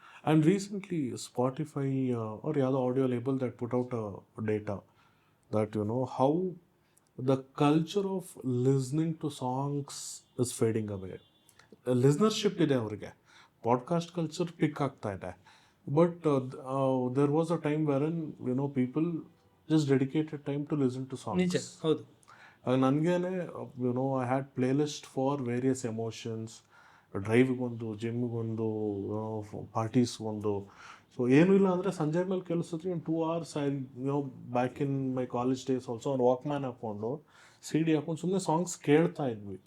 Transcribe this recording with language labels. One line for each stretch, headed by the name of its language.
English: And recently Spotify or the audio label that put out data that how the culture of listening to songs is fading away.
Kannada: Listenership ಇದೆ ಅವರಿಗೆ, podcast culture ಪಿಕ್ ಆಗ್ತಾ ಇದೆ.
English: But there was a time wherein people just dedicated time to listen to songs.
Kannada: ನಿಜ, ಹೌದು. ನನಗೇನೆ
English: I had playlist for various emotions.
Kannada: ಡ್ರೈವ್ಗೊಂದು, ಜಿಮ್ಗೊಂದು, ಪಾರ್ಟೀಸ್ಗೊಂದು. So ಏನೂ ಇಲ್ಲ ಅಂದರೆ ಸಂಜೆ ಮೇಲೆ ಕೆಲಸತ್ರಿ ಒಂದು 2 hours
English: back in my college days also
Kannada: ಒಂದು ವಾಕ್ಮ್ಯಾನ್ ಹಾಕ್ಕೊಂಡು CD ಹಾಕೊಂಡು ಸುಮ್ಮನೆ ಸಾಂಗ್ಸ್ ಕೇಳ್ತಾ ಇದ್ವಿ.